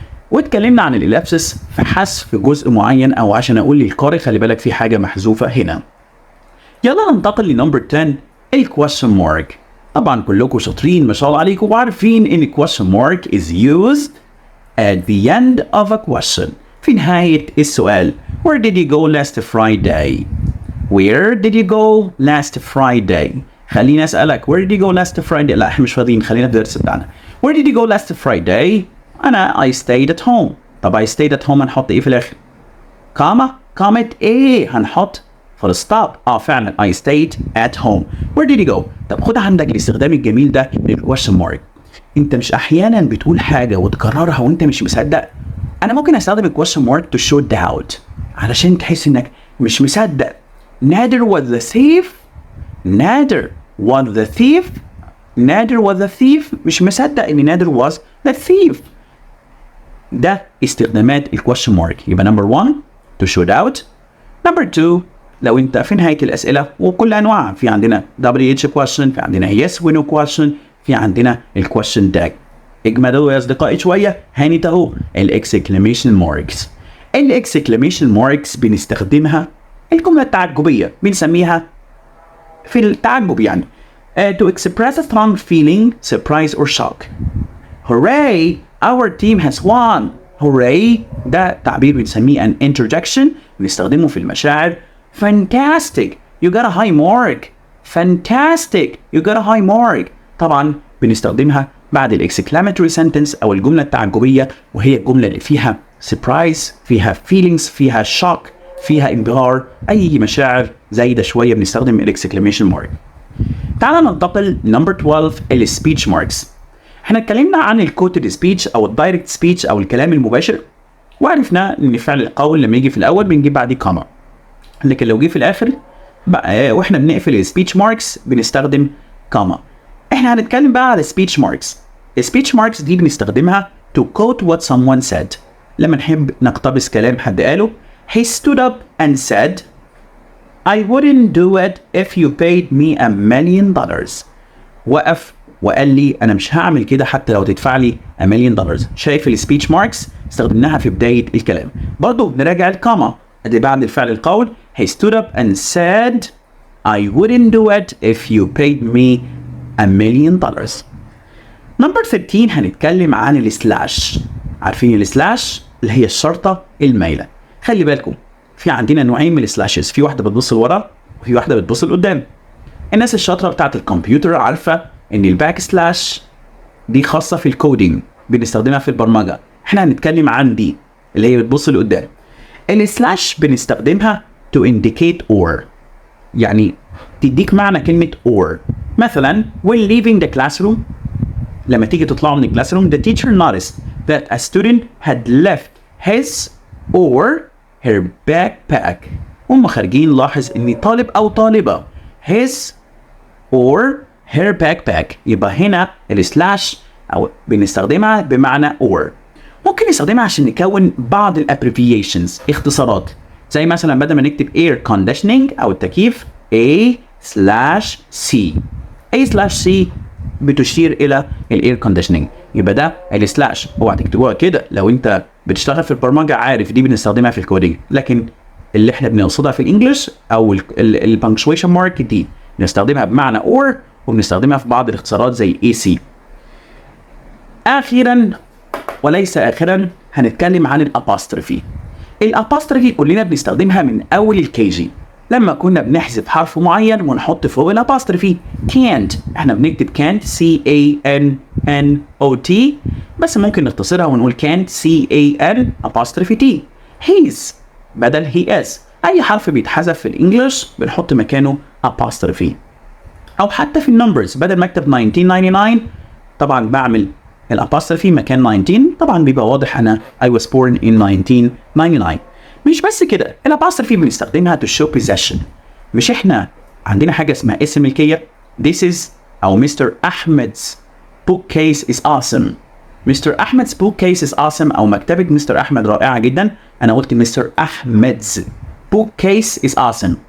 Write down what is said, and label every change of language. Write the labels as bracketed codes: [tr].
[ar] واتكلمنا عن الإلابسس في حذف جزء معين او عشان اقول للقارئ خلي بالك في حاجة محذوفة هنا. يلا ننتقل لنمبر 10 الكويشن مارك. طبعا كلكم شاطرين ما شاء الله عليكم وعارفين ان الكويشن مارك [en] is used at the end of a question. [ar] في نهاية السؤال. [en] Where did you go last Friday? Where did you go last Friday? [ar] خليني أسألك [en] where did you go last Friday؟ [ar] لا احنا مش فاضيين خلينا في الدرس بتاعنا. [en] Where did you go last Friday؟ [ar] أنا [en] I stayed at home. [ar] طب [en] I stayed at home [ar] هنحط إيه في الآخر؟ كامة إيه؟ هنحط full stop. فعلا [en] I stayed at home. Where did you go؟ [ar] طب خد عندك الاستخدام الجميل ده للكويشن مارك. انت مش احيانا بتقول حاجة وتكررها وانت مش مصدق. انا ممكن استخدم الكويشن مارك [en] to show doubt [ar] علشان تحس انك مش مصدق. [en] Neither was the thief. Neither was the thief. Neither was the thief. مش مصدق ان neither was the thief. [ar] ده استخدامات الكويشن مارك. يبقى [en] number 1 to show doubt. [ar] number 2 لو انت في نهاية الاسئلة وكل انواع في عندنا WH question في عندنا yes و no question في عندنا الكويشن تاج. اجمدوا يا اصدقائي شويه هانت اهو الاكسكلاميشن ماركس. الاكسكلاميشن ماركس بنستخدمها الجمله التعجبيه بنسميها في التعجب يعني [en] to express a strong feeling surprise or shock. hooray our team has won. [ar] hooray ده تعبير بنسميه [en] an interjection [ar] بنستخدمه في المشاعر. [en] fantastic you got a high mark. fantastic you got a high mark. [ar] طبعا بنستخدمها بعد الاكسكلاماتوري سنتنس او الجمله التعجبيه وهي الجمله اللي فيها سربرايز فيها فيلينجز فيها شوك فيها انبهار اي مشاعر زايده شويه بنستخدم الاكسكلاميشن مارك. تعال ننتقل نمبر 12 السبيتش ماركس. احنا اتكلمنا عن الكوتد سبيتش او الدايركت سبيتش او الكلام المباشر، وعرفنا ان فعل القول لما يجي في الاول بنجيب بعديه كوما، لكن لو جه في الاخر بقى واحنا بنقفل السبيتش ماركس بنستخدم كوما. احنا هنتكلم بقى على السبيتش ماركس. السبيتش ماركس دي بنستخدمها [en] to quote what someone said. [ar] لما نحب نقتبس كلام حد قاله. [en] He stood up and said I wouldn't do it if you paid me $1,000,000. [ar] وقف وقال لي انا مش هعمل كده حتى لو تدفع لي $1,000,000. شايف السبيتش ماركس استخدمناها في بداية الكلام. برضو نراجع الكوما اللي بعد الفعل القول. [en] He stood up and said I wouldn't do it if you paid me $1,000,000. [ar] نمبر 13 هنتكلم عن السلاش. عارفين السلاش اللي هي الشرطة المايلة. خلي بالكم في عندنا نوعين من السلاشز، في واحدة بتبص لورا وفي واحدة بتبص لقدام. الناس الشاطرة بتاعت الكمبيوتر عارفة ان الباك سلاش دي خاصة في الكودينج، بنستخدمها في البرمجة. احنا هنتكلم عن دي اللي هي بتبص لقدام. السلاش بنستخدمها [en] to indicate or، [ar] يعني تديك معنى كلمة or. مثلا [en] when leaving the classroom، [ar] لما تيجي تطلعوا من الكلاس روم [en] the teacher noticed that a student had left his or her backpack. [ar] هم خارجين لاحظ ان طالب او طالبة [en] his or her backpack. [ar] يبقى هنا السلاش او بنستخدمها بمعنى or. ممكن نستخدمها عشان نكون بعض الابريفيشنز، اختصارات، زي مثلا بدل ما نكتب air conditioning او التكييف A/C. A/C بتشير الى الاير كونديشننج، يبقى ده السلاش. اوعى تكتبوها كده، لو انت بتشتغل في البرمجه عارف دي بنستخدمها في الكودينج، لكن اللي احنا بنقصدها في الانجليش او البانكشويشن مارك دي بنستخدمها بمعنى اور، وبنستخدمها في بعض الاختصارات زي AC. اخيرا وليس اخرا هنتكلم عن الاباستروفي. الاباستروفي كلنا بنستخدمها من اول الكيجي، لما كنا بنحذف حرف معين ونحط فوق الاباستروفي. [en] can't [ar] احنا بنكتب [en] can't CANNOT، [ar] بس ممكن نختصرها ونقول [en] can't CAN apostrophe T. he's [ar] بدل [en] he is. [ar] اي حرف بيتحذف في الانجليش بنحط مكانه apostrophe. او حتى في النمبرز بدل ما اكتب 1999 طبعا بعمل الاباستروفي مكان 19، طبعا بيبقى واضح انا [en] I was born in 1999. [ar] مش بس كده، الاباستروفي بنستخدمها [en] to show possession. [ar] مش احنا عندنا حاجة اسمها اسم ملكية؟ [en] This is [ar] أو Mr. [en] Ahmed's bookcase is awesome. Mr. Ahmed's bookcase is awesome [ar] أو مكتبة مستر أحمد رائعة جدا. أنا قلت Mr. [en] Ahmed's bookcase is awesome.